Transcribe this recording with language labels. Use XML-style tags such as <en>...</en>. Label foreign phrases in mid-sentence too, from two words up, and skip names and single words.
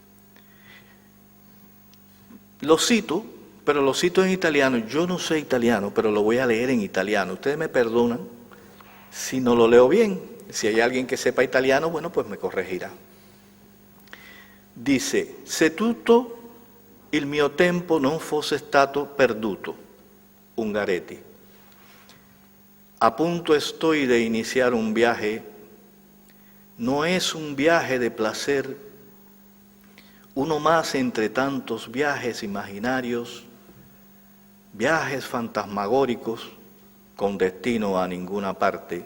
<es>Lo cito, pero lo cito en italiano. Yo no sé italiano, pero lo voy a leer en italiano. Ustedes me perdonan si no lo leo bien. Si hay alguien que sepa italiano, bueno, pues me corregirá.</es> <it>Dice: se tutto il mio tempo non fosse stato perduto, Ungaretti.</it> <es>A punto estoy de iniciar un viaje. No es un viaje de placer, uno más entre tantos viajes imaginarios, viajes fantasmagóricos con destino a ninguna parte.</es>